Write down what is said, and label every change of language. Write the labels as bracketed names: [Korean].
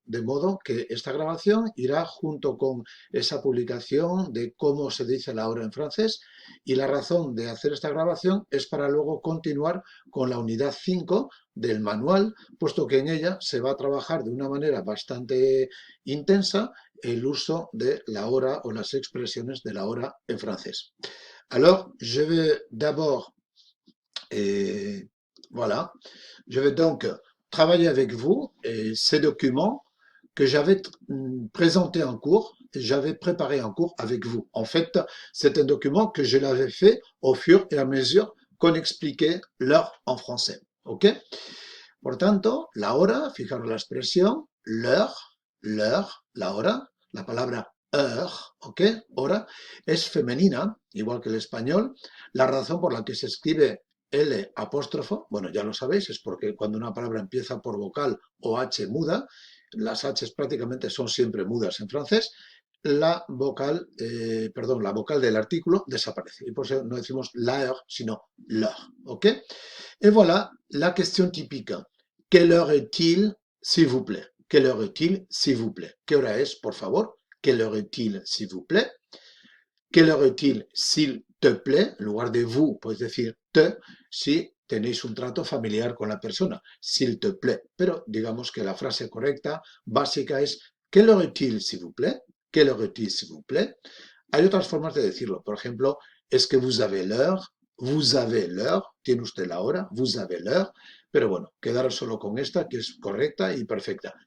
[Spanish] De modo que esta grabación irá junto con esa publicación de cómo se dice la hora en francés. Y la razón de hacer esta grabación es para luego continuar con la unidad 5 del manual, puesto que en ella se va a trabajar de una manera bastante intensa el uso de la hora o las expresiones de la hora en francés. [French] Alors, je vais d'abord et voilà. Je vais donc travailler avec vous et ces documents que j'avais présentés en cours, j'avais préparé en cours avec vous. En fait, c'est un document que je l'avais fait au fur et à mesure qu'on expliquait l'heure en français. [Spanish] ¿Ok? Por tanto, la hora, fijaros la expresión, l'heure, la hora, la palabra heure, ¿ok? Hora, es femenina, igual que el español. La razón por la que se escribe L apóstrofo, bueno, ya lo sabéis, es porque cuando una palabra empieza por vocal o H muda, las H prácticamente son siempre mudas en francés, la vocal del artículo desaparece. Y por eso no decimos la heure, sino l'heure, ¿ok? [French] Et voilà la question typique. Quelle heure est-il, s'il vous plaît? Quelle heure est-il, s'il vous plaît? [Spanish] ¿Qué hora es, por favor? [French] Quelle heure est-il, s'il vous plaît? Quelle heure est-il, s'il te plaît? [Spanish] En lugar de vous, puedes decir te si tenéis un trato familiar con la persona. [French] S'il te plaît. [Spanish] Pero digamos que la frase correcta, básica, es [French] quelle heure est-il, s'il vous plaît? Quelle heure est-il, s'il vous plaît? [Spanish] Hay otras formas de decirlo. Por ejemplo, es que [French] vous avez l'heure, vous avez l'heure, [Spanish] tiene usted la hora, [French] vous avez l'heure. [Spanish] Pero bueno, quedaros solo con esta, que es correcta y perfecta.